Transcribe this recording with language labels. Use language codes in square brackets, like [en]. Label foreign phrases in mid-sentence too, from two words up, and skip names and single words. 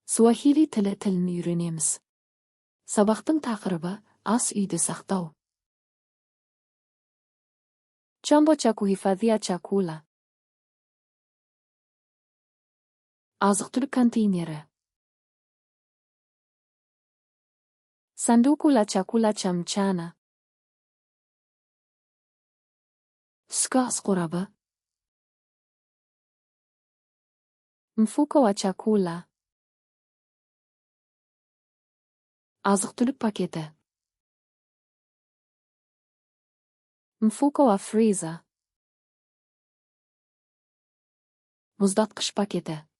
[kk] Суахили тілін үйренеміз. Сабақтың тақырыбы ас үйде сақтау. [sw] Chombo cha kuhifadhia chakula. [kk] Azık-түлік контейнері. [sw] Sanduku la chakula cha mchana. [kk] Түскі ас қорабы. [sw] Mfuko wa chakula. [kk] Azık-түлік paketi. [sw] Mfuko wa freezer. [kk] Мұздатқыш paketi.